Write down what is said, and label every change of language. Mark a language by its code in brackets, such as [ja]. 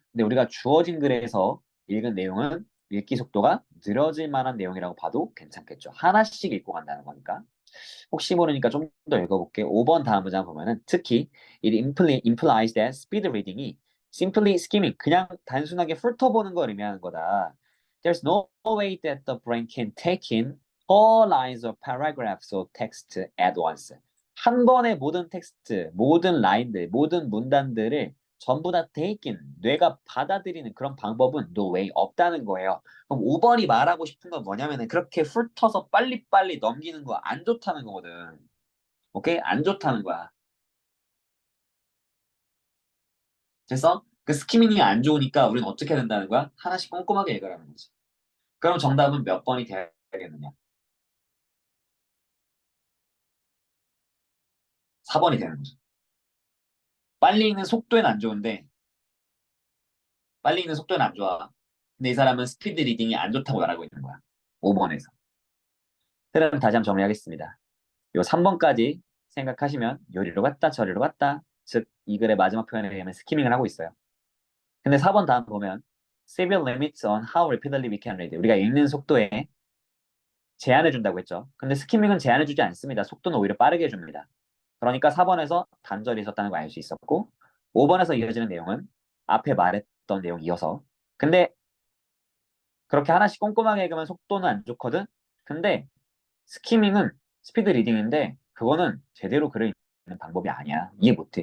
[ko] 근데 우리가 주어진 글에서 읽은 내용은 읽기 속도가 느려질 만한 내용이라고 봐도 괜찮겠죠. 하나씩 읽고 간다는 거니까. 혹시 모르니까 좀 더 읽어볼게. 5번 다음 문장 보면은 특히 [en] it implies that speed reading [ko] 이 [en] simply skimming [ko] 그냥 단순하게 훑어보는 걸 의미하는 거다. [en] There's no way that the brain can take in all lines or paragraphs of text at once. [ko] 한 번에 모든 텍스트, 모든 라인들, 모든 문단들을 전부 다 take in, 뇌가 받아들이는 그런 방법은 no way 없다는 거예요. 그럼 5번이 말하고 싶은 건 뭐냐면은 그렇게 훑어서 빨리빨리 넘기는 거 안 좋다는 거거든. 오케이? 안 좋다는 거야. 그래서 그 스키밍이 안 좋으니까 우리는 어떻게 해야 된다는 거야? 하나씩 꼼꼼하게 읽으라는 거지. 그럼 정답은 몇 번이 되겠느냐? 4번이 되는 거죠. 빨리 읽는 속도는 안 좋은데 빨리 읽는 속도는 안 좋아. 근데 이 사람은 스피드 리딩이 안 좋다고 말하고 있는 거야. 5번에서. 그럼 다시 한번 정리하겠습니다. 요 3번까지 생각하시면 요리로 갔다 저리로 갔다 즉 이 글의 마지막 표현에 의하면 스키밍을 하고 있어요. 근데 4번 다음 보면 [en] severe limits on how rapidly we can read. [ko] 우리가 읽는 속도에 제한을 준다고 했죠. 근데 스키밍은 제한을 주지 않습니다. 속도는 오히려 빠르게 해줍니다. 그러니까 4번에서 단절이 있었다는 걸 알 수 있었고 5번에서 이어지는 내용은 앞에 말했던 내용 이어서 근데 그렇게 하나씩 꼼꼼하게 읽으면 속도는 안 좋거든. 근데 스키밍은 스피드 리딩인데 그거는 제대로 글을 읽는 방법이 아니야. 이해 못해.